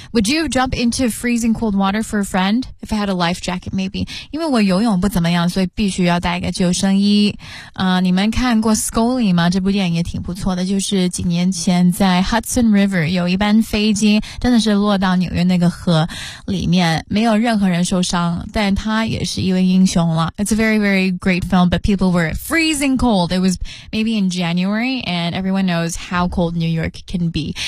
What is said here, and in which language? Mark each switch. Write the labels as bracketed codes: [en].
[en] Would you jump into freezing cold water for a friend? If I had a life jacket, maybe. [zh] 因为我游泳不怎么样，所以必须要带一个救生衣。你们看过 Scully 吗？这部电影也挺不错的，就是几年前在 Hudson River 有一班飞机真的是落到纽约那个河里面，没有任何人受伤，但他也是一位英雄了。 [en] It's a very, very great film, but people were freezing cold. It was maybe in January, and everyone knows how cold New York can be.